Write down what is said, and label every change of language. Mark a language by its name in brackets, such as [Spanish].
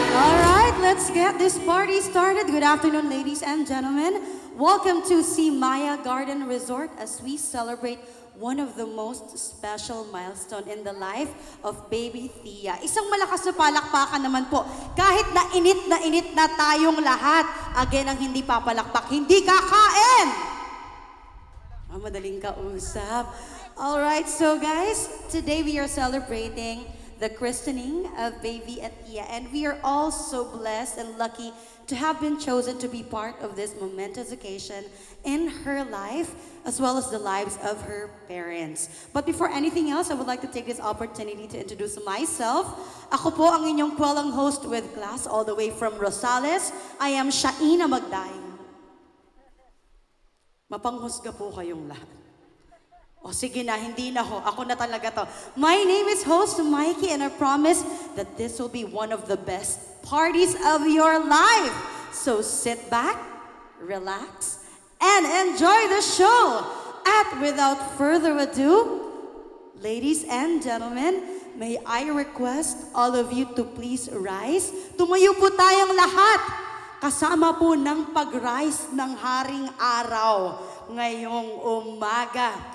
[English] All right, let's get this party started. Good afternoon, ladies and gentlemen. Welcome to Maya Garden Resort as we celebrate one of the most special milestone in the life of baby Thea. [Filipino] Isang malakas na palakpakan naman po. Kahit na init na tayong lahat. Again, ang hindi papalakpak, hindi kakain! Madaling kausap. All right, so guys, today we are celebrating the christening of baby Thea, and we are all so blessed and lucky to have been chosen to be part of this momentous occasion in her life, as well as the lives of her parents. But before anything else, I would like to take this opportunity to introduce myself. Ako po ang inyong kwelong [English] host with class all the way from Rosales. I am Shaina Magday. [Filipino] Mapanghusga po kayong lahat. O sige na, hindi na ho. Ako na talaga to. [English] My name is host Mikey, and I promise that this will be one of the best parties of your life. So sit back, relax, and enjoy the show. At without further ado, ladies and gentlemen, may I request all of you to please rise. [Filipino] Tumayo po tayong lahat. Kasama po ng pag-rise ng haring araw ngayong umaga.